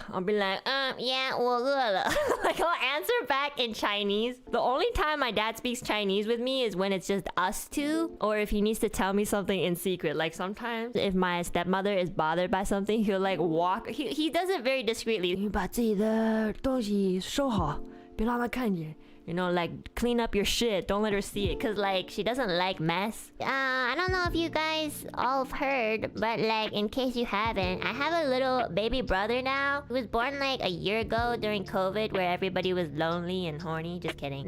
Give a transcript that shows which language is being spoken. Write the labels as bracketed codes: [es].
[en] I'll be like, yeah, [zh] 我饿了. [en] Like I'll answer back in Chinese. The only time my dad speaks Chinese with me is when it's just us two, or if he needs to tell me something in secret. Like sometimes if my stepmother is bothered by something, he'll like walk. He does it very discreetly. [zh] 你把自己的东西收好，别让他看见. [en] You know, like, clean up your shit. Don't let her see it. Because, like, she doesn't like mess. I don't know if you guys all have heard, but, like, in case you haven't, I have a little baby brother now. He was born, like, a year ago during COVID where everybody was lonely and horny. Just kidding.